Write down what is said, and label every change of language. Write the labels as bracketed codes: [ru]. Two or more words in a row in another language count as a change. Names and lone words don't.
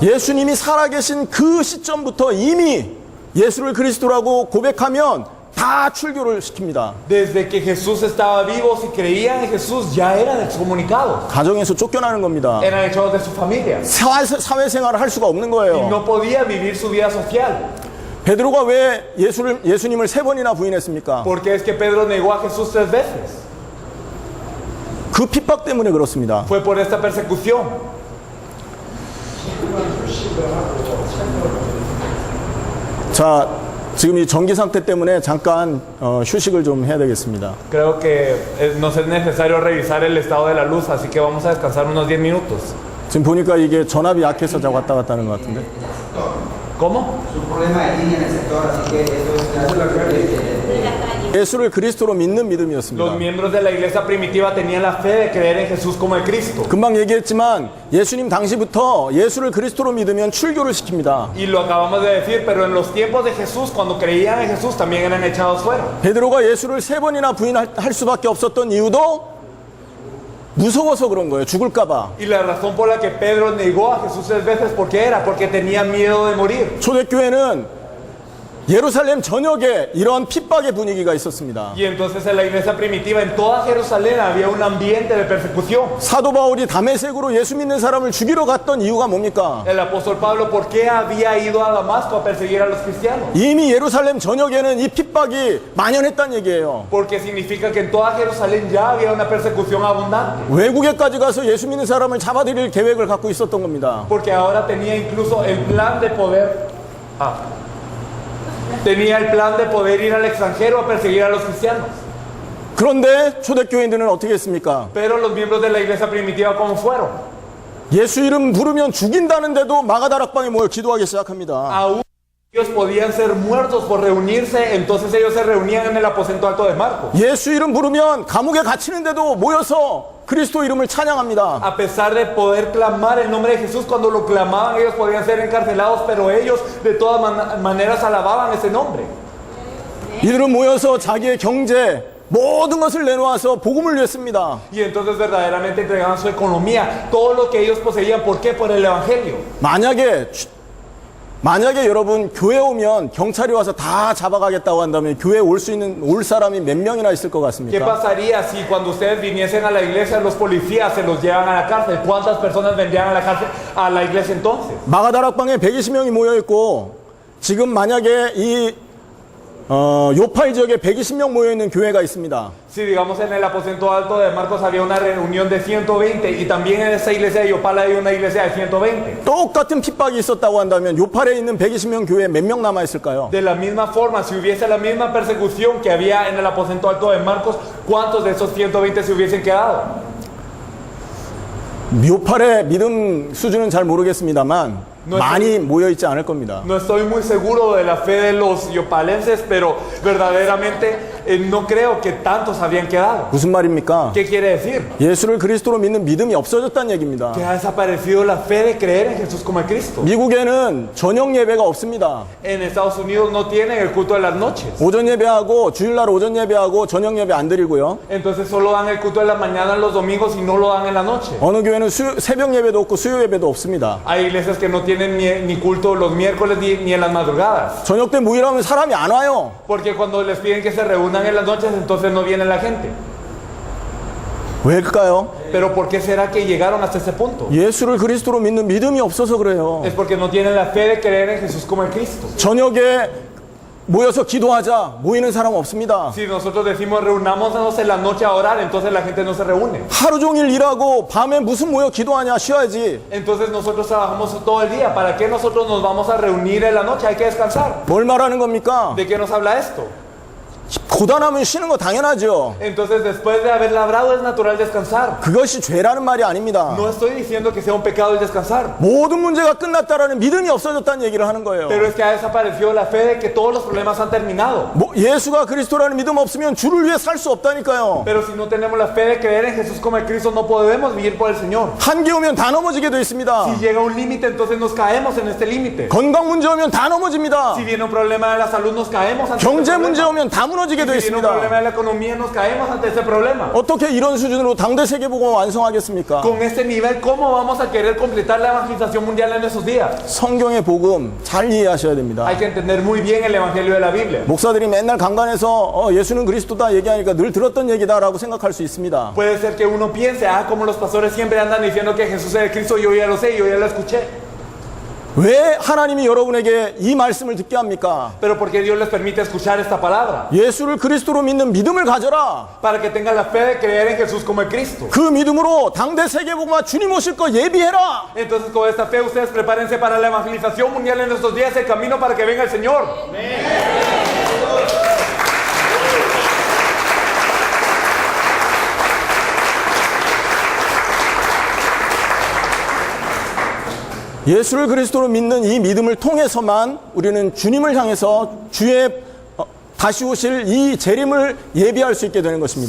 [ko] 예수님이 살아계신 그 시점부터 이미 예수를 그리스도라고 고백하면 다 출교를 시킵니다. [es] Desde que Jesús estaba vivo, si creían en Jesús ya eran excomunicados. [ko] 가정에서 쫓겨나는 겁니다. [es] Eran echados de su familia. [ko] 사회생활을 할 수가 없는 [es] Y [ko] 거예요. [es] no podía vivir su vida social. [ko] 베드로가 왜 예수님을 3번이나 부인했습니까? [es] Porque es que Pedro negó a Jesús 3 veces. [ko] 그 핍박 때문에 그렇습니다. [es] Fue por esta persecución. [ko] 자, 지금 이 전기 상태 때문에 잠깐 휴식을 좀 해야 되겠습니다. [es] Creo que nos es necesario revisar el estado de la luz, así que vamos a descansar unos 10 minutos. [ko] 지금 보니까 이게 전압이 약해서 왔다 갔다 하는 것 같은데. [es] ¿Cómo? Su problema de línea en el sector, así que eso es lo que [ko] 예수를 그리스도로 믿는 믿음이었습니다. [es] Los miembros de la iglesia primitiva tenían la fe de creer en Jesús como el Cristo. [ko] 금방 얘기했지만 예수님 당시부터 예수를 그리스도로 믿으면 출교를 시킵니다. [es] Y lo acabamos de decir, pero en los tiempos de Jesús, cuando creían en Jesús, también eran echados fuera. [ko] 베드로가 예수를 3번이나 부인할 수밖에 없었던 이유도 무서워서 그런 거예요. 죽을까봐. [es] Y la razón por la que Pedro negó a Jesús 3 veces, ¿por qué era? Porque tenía miedo de morir. [ko] 초대교회는 예루살렘 전역에 이러한 핍박의 분위기가 있었습니다. [es] Y entonces en la iglesia primitiva, en toda Jerusalén, había un ambiente de persecución. [ko] 사도 바울이 다메섹으로 예수 믿는 사람을 죽이러 갔던 이유가 뭡니까? [es] El apóstol Pablo, ¿por qué había ido a Damasco a perseguir a los cristianos? [ko] 이미 예루살렘 전역에는 이 핍박이 만연했다는 얘기예요. [es] Porque significa que en toda Jerusalén ya había una persecución abundante. [ko] 외국에까지 가서 예수 믿는 사람을 잡아들일 계획을 갖고 있었던 겁니다. [es] Porque ahora tenía incluso el plan de poder... tenía el plan de poder ir al extranjero a perseguir a los cristianos. [ko] 그런데 초대교인들은 어떻게 했습니까? [es] Pero los miembros de la iglesia primitiva, ¿cómo fueron? [ko] 예수 이름 부르면 죽인다는데도 마가다락방에 모여 기도하기 시작합니다. [es] Aún ellos podían ser muertos por reunirse, entonces ellos se reunían en el aposento alto de Marcos. [ko] 예수 이름 부르면 감옥에 갇히는데도 모여서 그리스도 이름을 찬양합니다. [es] A pesar de poder clamar el nombre de Jesús, cuando lo clamaban ellos podían ser encarcelados, pero ellos de todas maneras alababan ese nombre. [ko] 이들은 모여서 자기의 경제 모든 것을 내놓아서 복음을 위했습니다. [es] Y entonces verdaderamente entregaban su economía, todo lo que ellos poseían. ¿Por qué? Por el Evangelio. [ko] 만약에 여러분 교회 오면 경찰이 와서 다 잡아가겠다고 한다면 교회 올 사람이 몇 명이나 있을 것 [es] ¿Qué [ko] 같습니까? [es] pasaría si cuando ustedes viniesen a la iglesia los policías se los llevan a la cárcel? ¿Cuántas personas vendrían a la cárcel, a la iglesia entonces? [ko] 마가다락방에 120명이 모여 있고 지금 만약에 이 요파이 지역에 120명 모여 있는 교회가 있습니다. [es] Si digamos en el aposento alto de Marcos había una reunión de 120 y también en esa iglesia de Yopal hay una iglesia de 120. [ko] 똑같은 핍박이 있었다고 한다면 요팔에 있는 120명 교회에 몇 명 남아 있을까요? [es] De la misma forma, si hubiese la misma persecución que había en el aposento alto de Marcos, ¿cuántos de esos 120 se hubiesen quedado? [ko] 요팔의 믿음 수준은 잘 모르겠습니다만 많이 모여 있지 않을 겁니다. [es] No estoy muy seguro de la fe de los yopalenses, pero verdaderamente no creo que tantos habían quedado. [ko] 무슨 말입니까? [es] ¿Qué quiere decir? [ko] 예수를 그리스도로 믿는 믿음이 없어졌다는 얘기입니다. [es] Que ha desaparecido la fe de creer en Jesús como el Cristo. [ko] 미국에는 저녁 예배가 없습니다. [es] En Estados Unidos no tienen el culto de las noches. [ko] 오전 예배하고 주일날 오전 예배하고 저녁 예배 안 드리고요. [es] Entonces solo dan el culto de la mañana los domingos y no lo dan en la noche. [ko] 어느 교회는 새벽 예배도 없고 수요 예배도 없습니다. [es] Hay iglesias que no tienen ni culto los miércoles ni en las madrugadas. [ko] 저녁 때 모이라면 사람이 안 와요. [es] Porque cuando les piden que se reúnan en las noches, entonces no viene la gente. [ko] 왜일까요? [es] Pero ¿por qué será que llegaron hasta ese punto? [ko] 예수를 그리스도로 믿는 믿음이 없어서 그래요. [es] Es porque no tienen la fe de creer en Jesús como el Cristo. [ko] 저녁에 모여서 기도하자 모이는 사람 없습니다. [es] Si nosotros decimos reunámonos en la noche a orar, entonces la gente no se reúne. [ko] 하루 종일 일하고 밤에 무슨 모여 기도하냐 쉬어야지. [es] Entonces nosotros trabajamos todo el día. ¿Para qué nosotros nos vamos a reunir en la noche? Hay que descansar. [ko] 뭘 말하는 겁니까? [es] ¿De qué nos habla esto? [ko] 고단하면 쉬는 거 당연하죠. [es] Entonces después de haber labrado es natural descansar. [ko] 그것이 죄라는 말이 아닙니다. [es] No estoy diciendo que sea un pecado el descansar. [ko] 모든 문제가 끝났다라는 믿음이 없어졌다는 얘기를 하는 거예요. [es] Pero es que ha desaparecido la fe de que todos los problemas han terminado. [ko] 예수가 그리스도라는 믿음 없으면 주를 위해 살 수 없다니까요. [es] Pero si no tenemos la fe de creer en Jesús como el Cristo, no podemos vivir por el Señor. [ko] 한계 오면 다 넘어지게 돼 있습니다. [es] Si llega un límite, entonces nos caemos en este límite. [ko] 건강 문제 오면 다 넘어집니다. [es] Si viene un problema de la salud, nos caemos ante [ko] 경제 [es] ese [ko] 문제 [es] problema. [ko] 오면 다 무너지게 돼 [es] Si viene un [ko] 있습니다. [es] problema de la economía, nos caemos ante ese problema. [ko] 어떻게 이런 수준으로 당대 세계복음을 완성하겠습니까? [es] Con este nivel, ¿cómo vamos a querer completar la evangelización mundial en esos días? [ko] 성경의 복음 잘 이해하셔야 됩니다. [es] Hay que entender muy bien el evangelio de la Biblia. [ko] 목사들이 맨날 강단에서 예수는 그리스도다 얘기하니까 늘 들었던 얘기다라고 생각할 수 있습니다. [es] Puede ser que uno piense, como los pastores siempre andan diciendo que Jesús es el Cristo, yo ya lo sé, yo ya lo escuché. [ko] 왜 하나님이 여러분에게 이 말씀을 듣게 합니까? [es] Pero ¿por qué Dios les permite escuchar esta palabra? [ko] 예수를 그리스도로 믿는 믿음을 가져라. [es] Para que tengan la fe de creer en Jesús como el Cristo. [ko] 그 믿음으로 당대 세계복음화 주님 오실 거 예비해라. [es] Entonces con esta fe ustedes prepárense para la evangelización mundial en estos días, el camino para que venga el Señor. [ko] 예수를 그리스도로 믿는 이 믿음을 통해서만 우리는 주님을 향해서 주의 다시 오실 이 재림을 예비할 수 있게 되는 것입니다.